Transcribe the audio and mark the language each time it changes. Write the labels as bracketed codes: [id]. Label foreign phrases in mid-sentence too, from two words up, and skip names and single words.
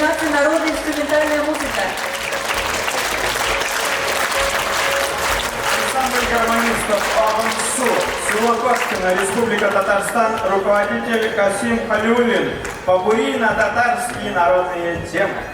[ru] народная инструментальная музыка. Ансамбль гармонистов «Авансу», село Кошкино, Республика Татарстан, руководитель Касим Халиуллин, побури на татарские народные темы.